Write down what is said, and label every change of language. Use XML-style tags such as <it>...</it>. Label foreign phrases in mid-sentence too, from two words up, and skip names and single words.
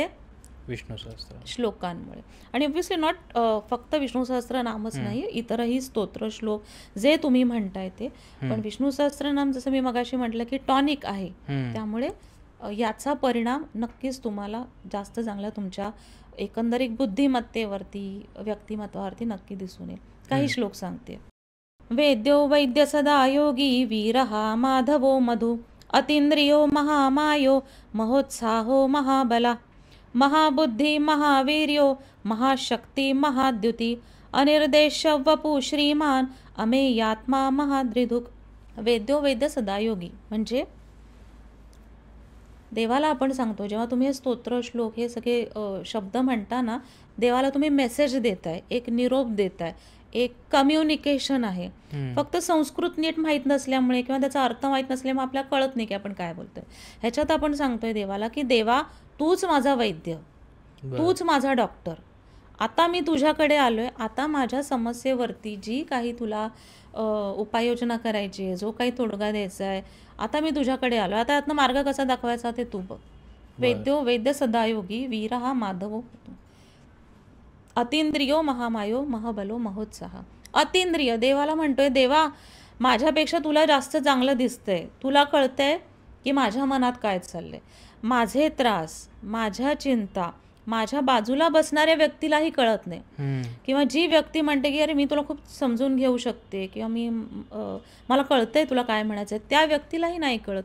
<mr>विष्णू सहस्त्र श्लोकांमुळे. आणि</mr> <en>obviously not</en> <mr>फक्त विष्णू सहस्त्र नामच नाही, इतरही स्तोत्र श्लोक जे तुम्ही म्हणताय ते. पण विष्णू सहस्त्रनाम जसं मी मगाशी म्हटलं की टॉनिक आहे, त्यामुळे याचा परिणाम नक्कीच तुम्हाला जास्त चांगला तुमच्या एकंदरीत बुद्धिमत्तेवरती, व्यक्तिमत्वावरती नक्की दिसून येईल. काही श्लोक सांगते.</mr> <sa>वेद्यो वैद्य सदा योगी वीरहा माधवो मधु अतींद्रियो महामायो महोत्साहो महाबला महाबुद्धी महावीर्यो महाशक्ती महाद्युती अनिर्देश वपु श्रीमान अमेयात्मा महाद्रिधुक. वेद्यो वैद्य सदायोगी</sa> <mr>म्हणजे देवाला आपण सांगतो, जेव्हा तुम्ही हे स्तोत्र श्लोक हे सगळे शब्द म्हणताना देवाला तुम्ही मेसेज देताय, एक निरोप देताय, एक कम्युनिकेशन आहे. फक्त संस्कृत नीट माहीत नसल्यामुळे किंवा त्याचा अर्थ माहीत नसल्यामुळे आपल्याला कळत नाही की आपण काय बोलतोय. ह्याच्यात आपण सांगतोय देवाला की देवा तूच माझा वैद्य, तूच माझा डॉक्टर. आता मी तुझ्याकडे आलोय, आता माझ्या समस्येवरती जी काही तुला उपाययोजना करायची आहे, जो काही तोडगा द्यायचा आहे, आता मी तुझ्याकडे आलो. आता यातनं मार्ग कसा दाखवायचा ते तू बघ.</mr> <sa>वेद्यो वैद्य सदायोगी वीर हा माधवो अतींद्रियो महामायो महबलो महोत्साह.</sa> <mr>अतींद्रिय देवाला म्हणतोय, देवा माझ्यापेक्षा तुला जास्त चांगलं दिसतंय, तुला कळतंय की माझ्या मनात काय चाललंय, माझे त्रास, माझ्या चिंता माझ्या बाजूला बसणाऱ्या व्यक्तीलाही कळत नाही. किंवा जी व्यक्ती म्हणते की अरे मी तुला खूप समजून घेऊ शकते किंवा मला कळतंय तुला काय म्हणायचंय, त्या व्यक्तीलाही नाही कळत.</mr>